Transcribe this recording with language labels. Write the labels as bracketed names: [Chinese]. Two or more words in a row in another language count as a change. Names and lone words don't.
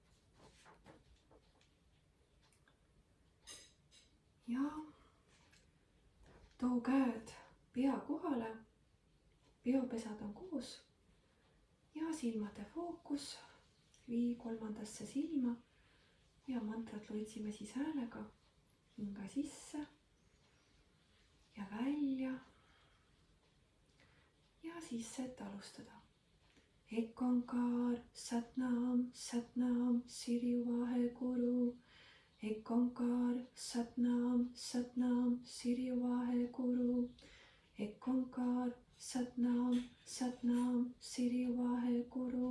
[Estonian] Ja too käed pea kohale, peopesad on koos ja silmade fookus vii 3. silma ja mantrat loitsime siis häälega. Hinga sisse ja välja ja sisse, et alustada. [Punjabi] ਇਕ ਓਅੰਕਾਰ, ਸਤਿਨਾਮ, ਸਤਿਨਾਮ, ਸਿਰੀ ਵਾਹਿਗੁਰੂ. ਇਕ ਓਅੰਕਾਰ, ਸਤਿਨਾਮ, ਸਤਿਨਾਮ, ਸਿਰੀ ਵਾਹਿਗੁਰੂ. ਇਕ ਓਅੰਕਾਰ, ਸਤਿਨਾਮ, ਸਤਿਨਾਮ, ਸਿਰੀ ਵਾਹਿਗੁਰੂ.